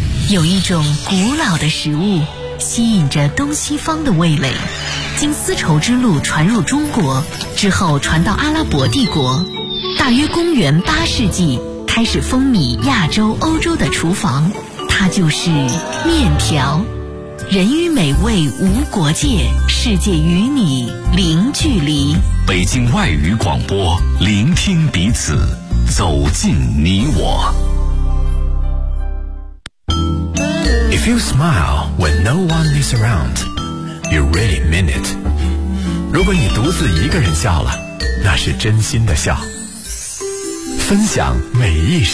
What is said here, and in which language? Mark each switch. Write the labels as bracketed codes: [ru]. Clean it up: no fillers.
[zh] 有一种古老的食物吸引着东西方的味蕾，经丝绸之路传入中国之后传到阿拉伯帝国，大约公元8世纪开始风靡亚洲欧洲的厨房，它就是面条。人与美味无国界，世界与你零距离。北京外语广播，聆听彼此，走进你我。 [en] If you smile when no one is around, you really mean it. [zh] 如果你独自一个人笑了，那是真心的笑。分享每一时。